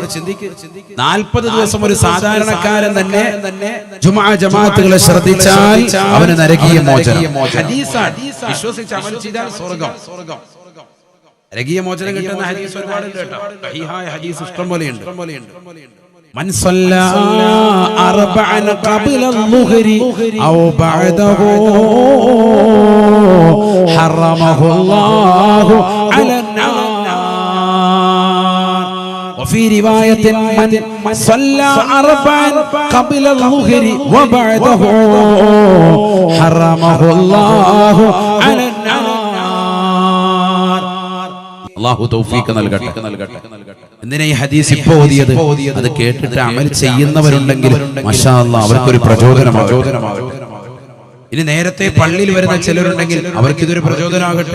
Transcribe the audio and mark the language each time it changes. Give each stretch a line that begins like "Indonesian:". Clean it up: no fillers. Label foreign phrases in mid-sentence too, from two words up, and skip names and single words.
Malayalam: 40 ദിവസം ഒരു സാധാരണക്കാരൻ തന്നെ ജമാഅത്തുകളെ ശ്രദ്ധിച്ചാൽ അവന് നരകീയ മോചനം. വിശ്വസിച്ച് അമൽ ചെയ്താൽ സ്വർഗ്ഗം. നരകീയ മോചനം കിട്ടുന്ന ഹദീസ് ഒരുപാടുണ്ട് കേട്ടോ. സഹീഹായ ഹദീസ് ഇഷ്ടം പോലെയുണ്ട്.
Arabic: من صلى 4 قبل الظهر أو بعده حرمه الله على النار. وفي رواية من صلى 4 قبل الظهر وبعده حرمه الله على النار.
Malayalam: അല്ലാഹു തൗഫീഖ് നൽകട്ടെ. എന്തിനാ ഈ ഹദീസ് ഇപ്പോൾ ഓതിയത്? അത് കേട്ടിട്ട് അമൽ ചെയ്യുന്നവരുണ്ടെങ്കിൽ
Arabic: ما شاء الله
Malayalam: അവർക്കൊരു പ്രചോദനമാകും. ഇനി നേരത്തെ പള്ളിയിൽ വരുന്ന ചിലരുണ്ടെങ്കിൽ അവർക്ക് ഇതൊരു പ്രചോദനമാകട്ടെ.